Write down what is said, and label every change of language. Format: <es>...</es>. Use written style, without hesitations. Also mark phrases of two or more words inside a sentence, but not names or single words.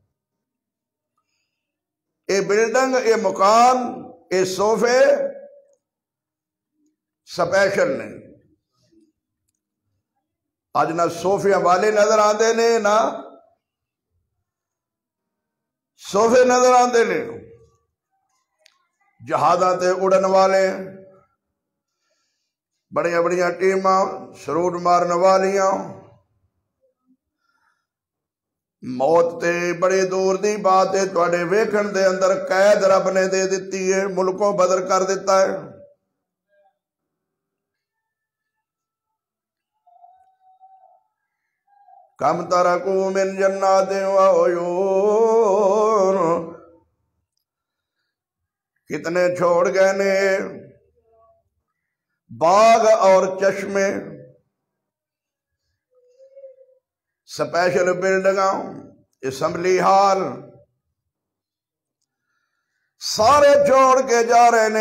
<ur>یہ بلڈنگ، یہ مکان، یہ صوفے سپیشل نہیں۔</ur> <pa>آج نہ صوفیاں والے نظر آندے نے، نہ صوفے نظر آندے نے، جہازاں تے اڑن والے، بڑیاں بڑیاں ٹیماں سرود مارن والیاں، موت تے بڑے دور دی بات ہے، تواڈے ویکھن دے اندر قید رب نے دے دتی ہے، ملکوں بدر کر دیتا ہے۔</pa> <ar>کم ترکو من جنات وعیون،</ar> <pa>کتنے چھوڑ گئے نے باغ اور چشمے، سپیشل بلڈنگاں، اسمبلی ہال، سارے چھوڑ کے جا رہے نے۔</pa>